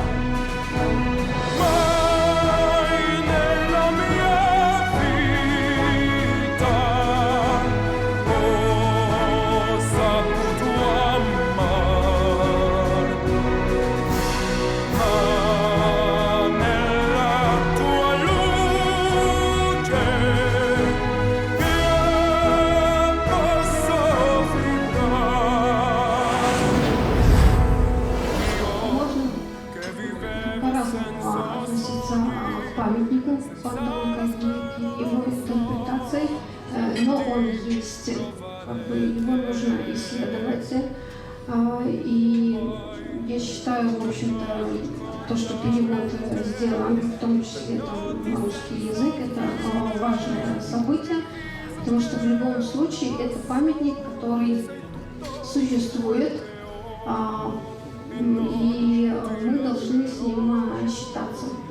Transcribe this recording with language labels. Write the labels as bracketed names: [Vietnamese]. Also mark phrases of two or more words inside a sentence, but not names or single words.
[Italian] Mai nella mia vita ho saputo amar, ma nella tua luce io posso vibrare. Io che vivevo senza [Russian] относиться к памятникам, подобным как и его интерпретации, но он есть, как бы его нужно исследовать. И я считаю, в общем-то, то, то, что перевод сделан, в том числе там, на русский язык, это важное событие, потому что в любом случае это памятник, который существует, и мы должны с ним считаться.